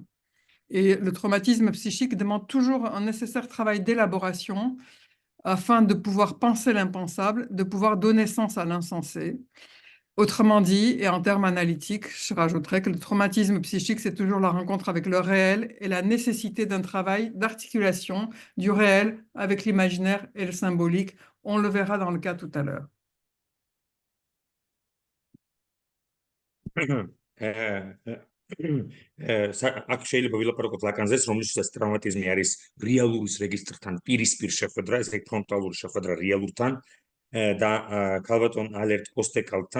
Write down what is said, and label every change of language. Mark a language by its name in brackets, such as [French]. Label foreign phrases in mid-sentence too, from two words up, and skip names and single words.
[French] Et le traumatisme psychique demande toujours un nécessaire travail d'élaboration afin de pouvoir penser l'impensable, de pouvoir donner sens à l'insensé. Autrement dit, et en termes analytiques, je rajouterais que le traumatisme psychique, c'est toujours la rencontre avec le réel et la nécessité d'un travail d'articulation du réel avec l'imaginaire et le symbolique. On le verra dans le cas tout à l'heure. [Georgian] აქ შეიძლება ვილაპარაკოთ ლაკანზეც, რომლისთვისაც ტრავმატიზმი არის რეალურის რეგისტრთან პირისპირ შეხვედრა, ესე ფრონტალური შეხვედრა რეალურთან და ქალბატონ ალერტ კოსტეკალთან,